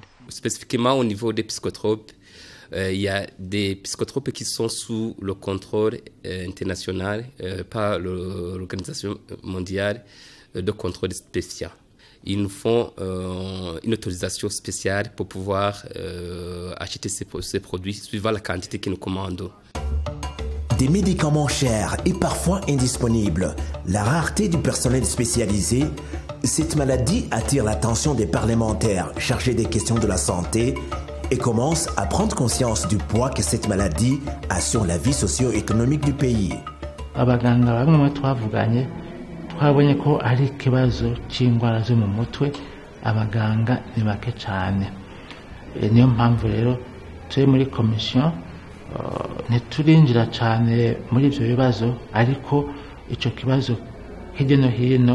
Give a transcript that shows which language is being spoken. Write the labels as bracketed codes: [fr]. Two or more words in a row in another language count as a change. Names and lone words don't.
[fr] Spécifiquement au niveau des psychotropes, il y a des psychotropes qui sont sous le contrôle international par l'Organisation mondiale de contrôle spécial. Ils nous font une autorisation spéciale pour pouvoir acheter ces produits suivant la quantité que nous commandons. Des médicaments chers et parfois indisponibles, la rareté du personnel spécialisé, cette maladie attire l'attention des parlementaires chargés des questions de la santé et commence à prendre conscience du poids que cette maladie a sur la vie socio-économique du pays. [rw] Abaganga bamwe twavuganye twabonye ko ari ikibazo cy'indwara zo mu mutwe abaganga ni bake cyane. Niyo mpamvu rero turi muri komisiyo ntiturinjira cyane muri ibyo bibazo ariko icyo kibazo hirya no hino